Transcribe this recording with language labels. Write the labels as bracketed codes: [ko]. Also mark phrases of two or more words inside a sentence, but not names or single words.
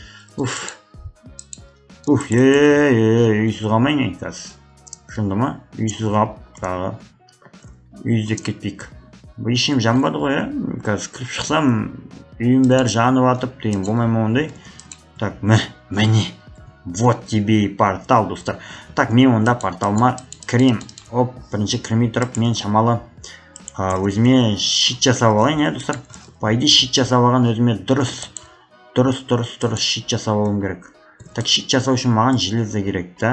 [kk] Үйсіз қалмай не қазір. Шынды ма? Үйсіз қалып, тағы. Үйіздек кетпейік. Бұл ешем жанбады ғой, қазір кіріп шықсам, үйім бәрі жанып атып деген болмай ондай. Так, міне. [ru] Вот тебе и портал, [kk] достар. Так, мен онда порталыма кірем. Бірінші кірмей тұрып, мен шамалы өзіме щит жасап алайын, достар. [ru] По идее, [kk] щит жасап алған өзіме дұрыс щит жасап алуым керек. Так, щит жасау үшін маған железо керек, да?